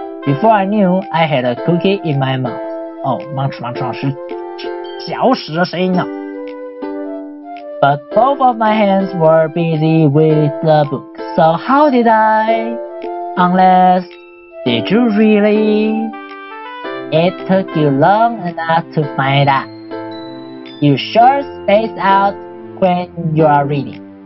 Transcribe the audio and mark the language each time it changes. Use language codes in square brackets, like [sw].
[en] Before I knew, I had a cookie in my mouth. [zh] Oh, munch 是嚼食的声音啊。 [en] But both of my hands were busy with the book. So how did I? Unless, did you really? It took you long enough to find out. You sure space out when you are reading.